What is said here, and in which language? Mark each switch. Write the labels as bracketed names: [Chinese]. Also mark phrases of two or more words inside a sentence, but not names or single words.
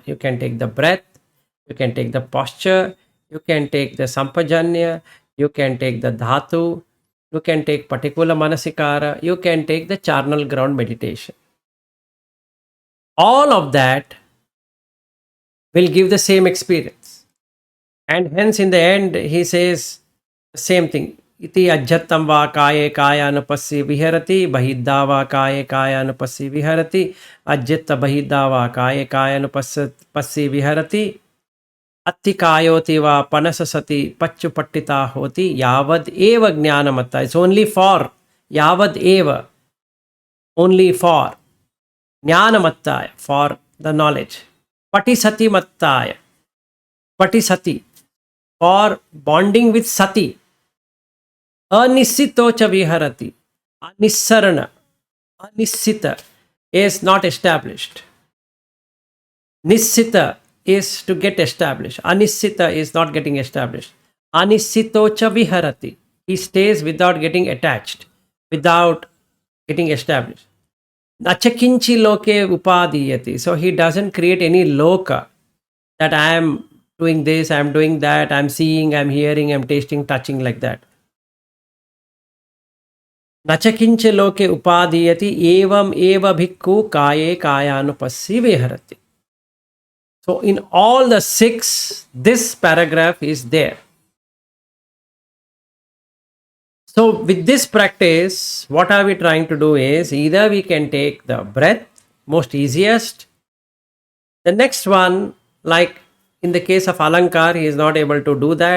[English] You can take the breath, you can take the posture, you can take the sampajanya, you can take the dhatu, you can take particular manasikara, you can take the charnel ground meditation. All of that will give the same experience. And hence in the end, he says the same thing. [Pali] Iti ajjatam va kaye kayanupassi viharati, bahidda va kaye kayanupassi viharati, ajjatta bahidda va kaye kayanupassi viharati, atti kayoti va panasasati pachupattita hoti, yavad eva jnanamatta. [English] It's only for [Pali] yavad eva, [English] only for jnanamattaya, for the knowledge. [Pali] Patisati mattaya, patisati, [English] for bonding with sati. [Pali] Anisito cha viharati, anisarana. [English] Anisita is not established. Nisita is to get established. Anisita is not getting established. [Pali] Anisitocha viharati. [English] He stays without getting attached, without getting established. [Pali] Nachakinchi loke upadiyati. [English] So he doesn't create any loka that I am doing this, I am doing that, I am seeing, I am hearing, I am tasting, touching, like that. [Pali] Nachakincha loke upadiyati evam eva bhikkhu kaye kayanupassi viharati. [English] So in all the six, this paragraph is there. So with this practice, what are we trying to do is either we can take the breath, most easiest. The next one, like in the case of Alankar, he is not able to do that.